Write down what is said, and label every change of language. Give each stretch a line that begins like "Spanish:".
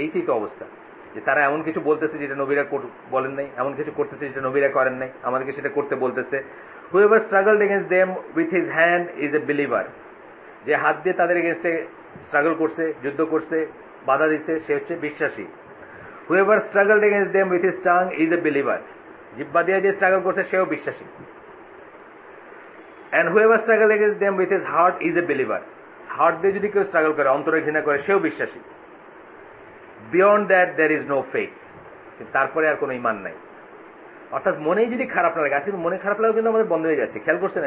Bangla: এইটাই তো অবস্থা, যে তারা এমন কিছু বলতেছে যেটা নবীরা বলেন নাই, এমন কিছু করতেছে যেটা নবীরা করেন নাই, আমাদেরকে সেটা করতে বলতেছে।
English: whoever struggled against them with his hand is a believer,
Bangla: যে হাত দিয়ে তাদের এগেনস্টে স্ট্রাগল করছে, যুদ্ধ করছে, বাধা দিচ্ছে, সে হচ্ছে বিশ্বাসী।
English: whoever struggled against them with his tongue is a believer,
Bangla: জিহ্বা দিয়ে যে স্ট্রাগল করছে সেও বিশ্বাসী।
English: and whoever struggled against them with his heart is a believer,
Bangla: heart দিয়ে যদি কেউ স্ট্রাগল করে, অন্তরে ঘৃণা করে, সেও বিশ্বাসী।
English: beyond that there is no faith,
Bangla: তারপরে আর কোনো ইমান নাই। অর্থাৎ মনেই যদি খারাপ না লাগে, আজকে মনে খারাপ লাগা কিন্তু আমাদের বন্ধ হয়ে যাচ্ছে, খেয়াল করছেন?